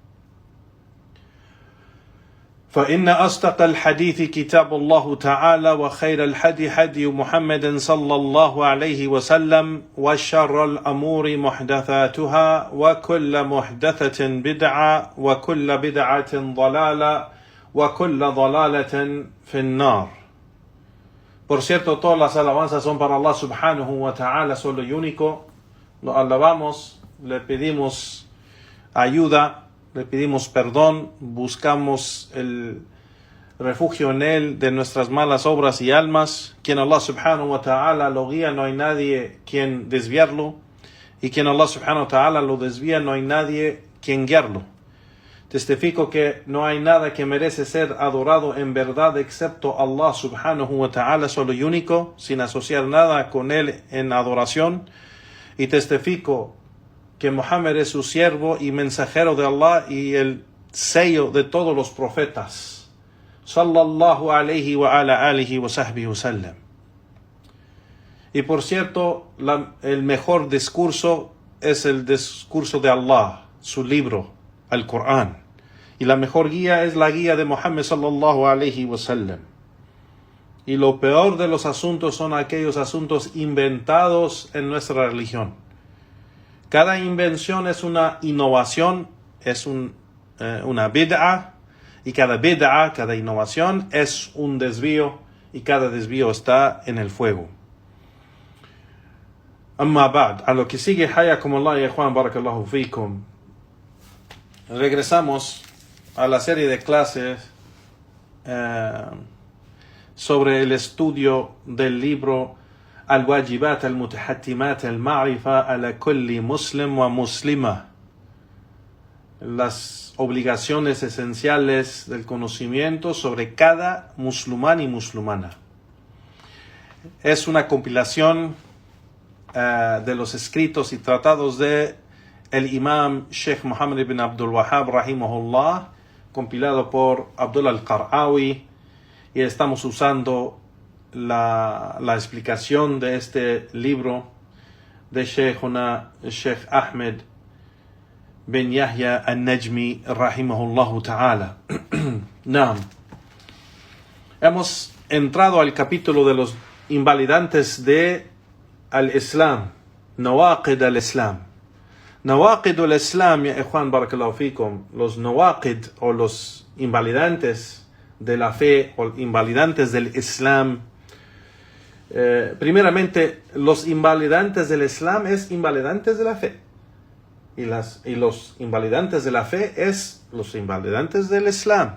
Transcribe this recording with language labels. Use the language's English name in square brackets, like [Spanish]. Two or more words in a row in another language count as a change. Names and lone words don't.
[Arabic] فإن أصدق الحديث كتاب الله تعالى وخير الهدي هدي محمد صلى الله عليه وسلم وشر الأمور محدثاتها وكل محدثة بدعة وكل بدعة ضلالة وكل ضلالة في النار. [Spanish] Por cierto, todas las alabanzas son para Allah [Arabic] سبحانه وتعالى, [Spanish] solo y único. Lo alabamos, le pedimos ayuda, le pedimos perdón, buscamos el refugio en Él de nuestras malas obras y almas. Quien Allah [Arabic] سبحانه وتعالى [Spanish] lo guía, no hay nadie quien desviarlo. Y quien Allah [Arabic] سبحانه وتعالى [Spanish] lo desvía, no hay nadie quien guiarlo. Testifico que no hay nada que merece ser adorado en verdad excepto Allah [Arabic] سبحانه وتعالى, [Spanish] solo y único, sin asociar nada con Él en adoración. Y testifico que Muhammad es su siervo y mensajero de Allah y el sello de todos los profetas. [Arabic] صلى الله عليه وعلى آله وصحبه وسلم. [Spanish] Y por cierto, el mejor discurso es el discurso de Allah, su libro, el Corán. Y la mejor guía es la guía de Muhammad [Arabic] صلى الله عليه وسلم. [Spanish] Y lo peor de los asuntos son aquellos asuntos inventados en nuestra religión. Cada invención es una innovación, es una bid'a, y cada bid'a, cada innovación es un desvío, y cada desvío está en el fuego. [Arabic] أما بعد, [Spanish] a lo que sigue, [Arabic] حياكم الله [Spanish] y Juan, [Arabic] بارك الله فيكم. [Spanish] Regresamos a la serie de clases sobre el estudio del libro Al-Wajibat al-Mutahattimat al-Ma'rifa ala kulli muslim wa muslima, las obligaciones esenciales del conocimiento sobre cada musulmán y musulmana. Es una compilación de los escritos y tratados de el imam Sheikh Muhammad ibn Abdul Wahhab rahimahullah, compilado por Abdullah al-Qar'awi, y estamos usando la explicación de este libro de Sheikh Ahmed bin Yahya al-Najmi [Arabic] رحمه الله تعالى. [Spanish] Naam. Hemos entrado al capítulo de los invalidantes de al-Islam, [Arabic] نواقض الإسلام. نواقض الإسلام يا إخوان بارك الله فيكم, [Spanish] los nawaqid o los invalidantes de la fe o invalidantes del Islam. Primeramente, los invalidantes del Islam es invalidantes de la fe. Y los invalidantes de la fe es los invalidantes del Islam.